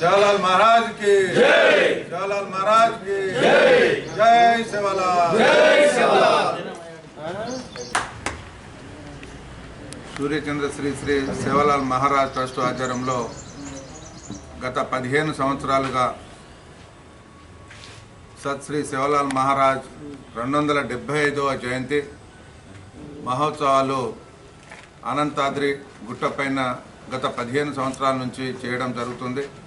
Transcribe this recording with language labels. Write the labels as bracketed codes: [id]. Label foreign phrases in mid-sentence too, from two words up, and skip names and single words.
[hi] सेवालाल महाराज की जय। सेवालाल महाराज की जय। जय सेवालाल। जय सेवालाल। [te] सूर्यचंद्र श्री श्री सेवालाल महाराज ट्रस्ट ఆధ్వర్యంలో గత 15 సంవత్సరాలుగా సత్ శ్రీ సేవలాల్ మహారాజ్ 275వ జయంతి మహోత్సవాలు అనంతాద్రి గుట్టపైన గత 15 సంవత్సరాల నుంచి చేయడం జరుగుతుంది.